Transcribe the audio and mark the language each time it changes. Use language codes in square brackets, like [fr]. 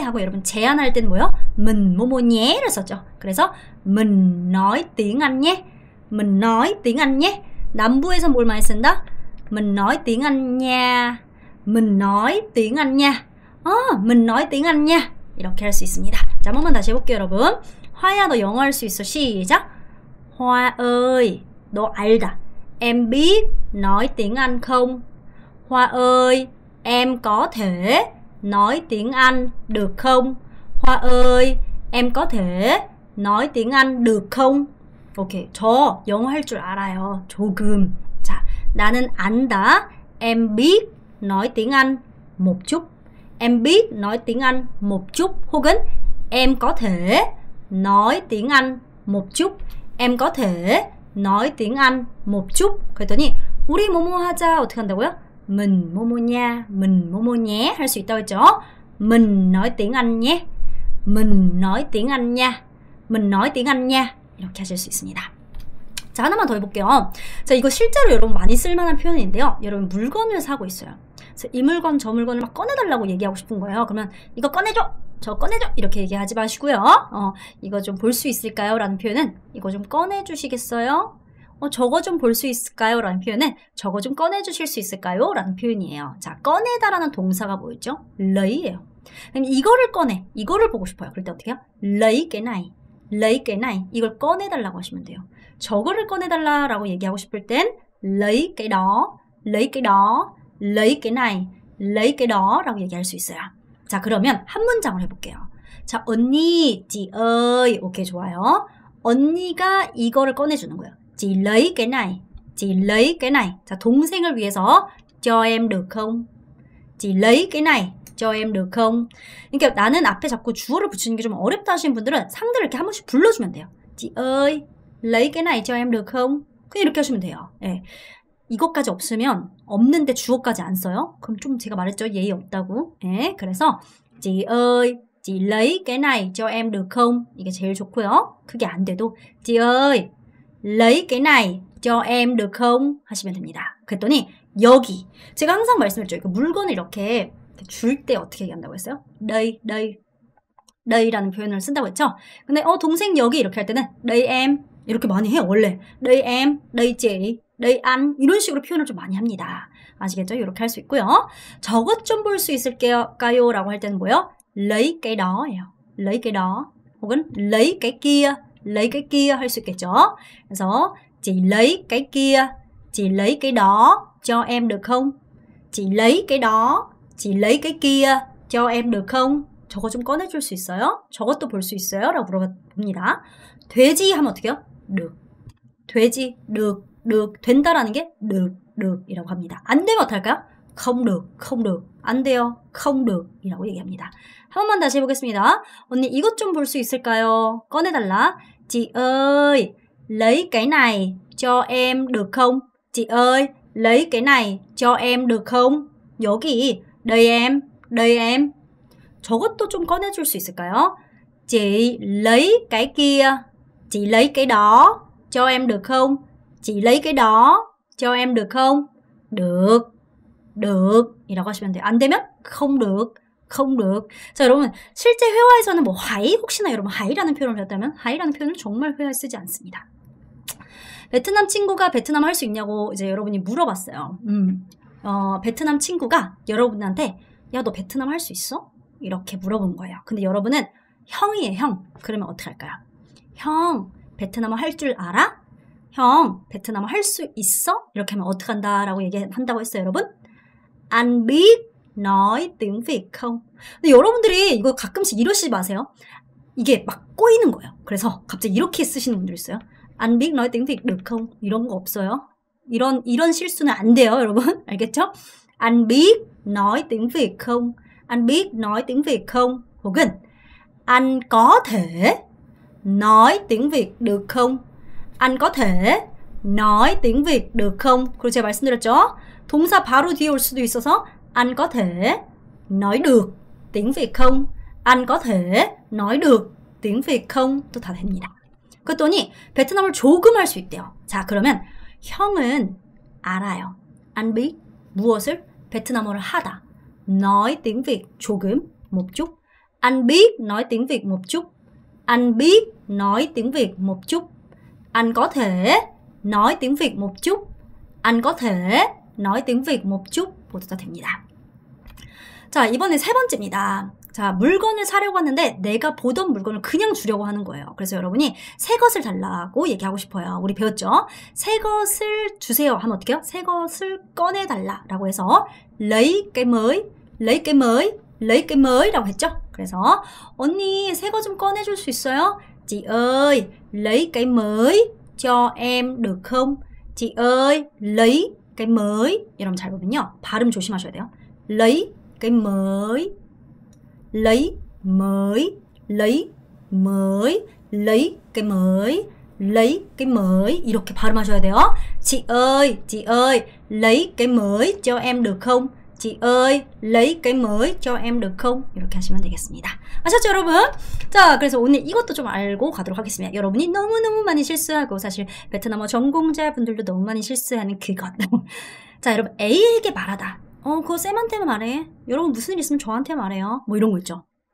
[ko] 하고 여러분 제안할 땐 뭐요? [vi] mình [ko] 뭐뭐 [vi] nhé [ko] 를 썼죠. 그래서 [vi] mình nói tiếng Anh nhé. mình nói tiếng Anh nhé. [ko] 남부에서 뭘 많이 쓴다? [vi] mình nói tiếng Anh nha. mình nói tiếng Anh nha. mình nói tiếng Anh nha. [ko] 이렇게 할 수 있습니다. 자, 한 번만 다시 해볼게요, 여러분. 화야, 너 영어 할 수 있어. 시작. [vi] Hoa ơi, [ko] 너 알다. [vi] Em biết nói tiếng Anh không? Hoa ơi, em có thể nói tiếng Anh được không? Hoa ơi, em có thể nói tiếng Anh được không? [ko] 오케이, 저 영어 할 줄 알아요. 조금. 자, 나는 안다. [vi] Em biết nói tiếng Anh một chút. Em biết nói tiếng Anh một chút. [ko] 혹은 [vi] em có thể nói tiếng Anh một chút. Em có thể nói tiếng Anh một chút. [ko] 그랬더니 우리 뭐뭐 하자 어떻게 한다고요? [vi] mình [ko] 뭐뭐 [vi] nha, mình [ko] 뭐뭐 [vi] nhé [ko] 할 수 있다고 했죠? [vi] mình nói tiếng Anh nhé. mình nói tiếng Anh nha. mình nói tiếng Anh nha. [ko] 이렇게 하실 수 있습니다. 자, 하나만 더 해볼게요. 자, 이거 실제로 여러분 많이 쓸만한 표현인데요. 여러분 물건을 사고 있어요. 그래서 이 물건 저 물건을 막 꺼내달라고 얘기하고 싶은 거예요. 그러면 이거 꺼내줘! 저 꺼내줘! 이렇게 얘기하지 마시고요. 이거 좀 볼 수 있을까요? 라는 표현은 이거 좀 꺼내주시겠어요? 저거 좀 볼 수 있을까요? 라는 표현은 저거 좀 꺼내주실 수 있을까요? 라는 표현이에요. 자, 꺼내다라는 동사가 뭐였죠? [vi] lấy [ko] 예요. 그럼 이거를 꺼내. 이거를 보고 싶어요. 그럴 때 어떻게 해요? [vi] lấy cái này. lấy cái này. [ko] 이걸 꺼내달라고 하시면 돼요. 저거를 꺼내달라라고 얘기하고 싶을 땐 [vi] lấy cái đó, lấy cái đó, lấy cái này, lấy cái đó [ko] 라고 얘기할 수 있어요. 자, 그러면 한 문장을 해볼게요. 자, 언니, [vi] chị ơi. [ko] 오케이, 좋아요. 언니가 이거를 꺼내주는 거예요. [vi] chị lấy cái này, chị lấy cái này. [ko] 자, 동생을 위해서 [vi] cho em được không? chị lấy cái này, cho em được không? [ko] 그러니까 나는 앞에 자꾸 주어를 붙이는 게 좀 어렵다 하시는 분들은 상대를 이렇게 한 번씩 불러주면 돼요. [vi] chị ơi, lấy cái này cho em được không? [ko] 그냥 이렇게 하시면 돼요. 예. 이것까지 없으면 없는데 주어까지 안 써요? 그럼 좀 제가 말했죠? 예의 없다고. 예. 그래서 [vi] chị ơi, chị lấy cái này cho em được không? [ko] 이게 제일 좋고요. 그게 안 돼도 [vi] chị ơi, lấy cái này cho em được không? [ko] 하시면 됩니다. 그랬더니 여기 제가 항상 말씀드렸죠. 물건을 이렇게 줄 때 어떻게 얘기한다고 했어요? [vi] đây, đây, day [ko] 라는 표현을 쓴다고 했죠? 근데 동생 여기 이렇게 할 때는 [vi] đây em [ko] 이렇게 많이 해요. 원래 [vi] đây em, đây chị, đây anh [ko] 이런 식으로 표현을 좀 많이 합니다. 아시겠죠? 이렇게 할 수 있고요. 저것 좀 볼 수 있을까요? 라고 할 때는 뭐예요? [vi] lấy cái đó [ko] 예요. [vi] lấy cái đó [ko] 혹은 [vi] lấy cái kia, lấy cái kia [ko] 할 수 있겠죠? [vi] 그래서 chị lấy cái kia, chị lấy cái đó cho em được không? chị lấy cái đó, chị lấy cái kia cho em được không? [ko] 저거 좀 꺼내줄 수 있어요? 저것도 볼 수 있어요? 라고 물어봅니다. 되지 하면 어떻게 해요? [vi] được. [ko] 되지, [vi] được, được. [ko] 된다라는 게 [vi] được [ko] 이라고 합니다. 안 되면 어떻게 할까요? [vi] không được, không được. [ko] 안 돼요, [vi] không được [ko] 이라고 얘기합니다. 한 번만 다시 해보겠습니다. 언니 이것 좀 볼 수 있을까요? 꺼내달라. [vi] chị ơi, lấy cái này cho em được không? chị ơi, lấy cái này cho em được không? [ko] 여기, [vi] đây em, đây em. [ko] 저것도 좀 꺼내줄 수 있을까요? [vi] chị lấy cái kia, chị lấy cái đó cho em được không? chị lấy cái đó cho em được không? được, được [ko] 이라고 하시면 돼요. 안 되면 [vi] không được, không được. [ko] 자, 여러분 실제 회화에서는 뭐 하이 혹시나 여러분 하이라는 표현을 배웠다면 하이라는 표현을 정말 회화에 쓰지 않습니다. 베트남 친구가 베트남 할 수 있냐고 이제 여러분이 물어봤어요. 베트남 친구가 여러분한테 야, 너 베트남 할 수 있어? 이렇게 물어본 거예요. 근데 여러분은 형이에요, 형. 그러면 어떻게 할까요? 형, 베트남어 할 줄 알아? 형, 베트남어 할 수 있어? 이렇게 하면 어떻게 한다라고 얘기한다고 했어요, 여러분? [vi] Anh biết nói tiếng Việt không? [ko] 근데 여러분들이 이거 가끔씩 이러시지 마세요. 이게 막 꼬이는 거예요. 그래서 갑자기 이렇게 쓰시는 분들 있어요. Anh biết nói tiếng Việt được không? 이런 거 없어요. 이런 실수는 안 돼요, 여러분. 알겠죠? [vi] Anh biết nói tiếng Việt không? Anh biết nói tiếng Việt không? [ko] 혹은 [vi] anh có thể nói tiếng Việt được không? anh có thể nói tiếng Việt được không? [ko] 그리고 제가 말씀드렸죠? 동사 바로 뒤에 올 수도 있어서 [vi] anh có thể nói được tiếng Việt không? anh có thể nói được tiếng Việt không? [ko] 또 다 됩니다. 그랬더니 베트남을 조금 할 수 있대요. 자, 그러면 형은 알아요. [vi] anh biết [ko] 무엇을? 베트남어를 하다. [vi] nói tiếng Việt [ko] 조금, [vi] một chút. Anh biết nói tiếng Việt một chút. Anh biết nói tiếng Việt một chút. Anh có thể nói tiếng Việt một chút. Anh có thể nói tiếng Việt một chút. [ko] 모두 다 됩니다. 자, 이번에 세 번째입니다. 자, 물건을 사려고 하는데 내가 보던 물건을 그냥 주려고 하는 거예요. 그래서 여러분이 새 것을 달라고 얘기하고 싶어요. 우리 배웠죠? 새 것을 주세요 하면 어떻게 해요? 새 것을 꺼내달라 라고 해서 [vi] lấy cái mới, lấy cái mới, [ko] lấy cái mới 라고 했죠? 그래서 언니 새 거 좀 꺼내줄 수 있어요? [vi] Chị ơi, lấy cái mới cho em được không? Chị ơi, lấy cái mới. [ko] 여러분 잘 보면요. 발음 조심하셔야 돼요. [vi] lấy cái mới, lấy mới, lấy mới, lấy cái mới, lấy cái mới [ko] 이렇게 발음하셔야 돼요. [vi] chị ơi, lấy cái mới cho em được không? chị ơi, lấy cái mới cho em được không? [ko] 이렇게 하시면 되겠습니다. 아셨죠, 여러분? 자, 그래서 오늘 이것도 좀 알고 가도록 하겠습니다. 여러분이 너무너무 많이 실수하고 사실 베트남어 전공자분들도 너무 많이 실수하는 그것. 자, 여러분 A에게 말하다. 그거 쌤한테만 말해. 여러분 무슨 일 있으면 저한테 말해요. 뭐 이런 거 있죠.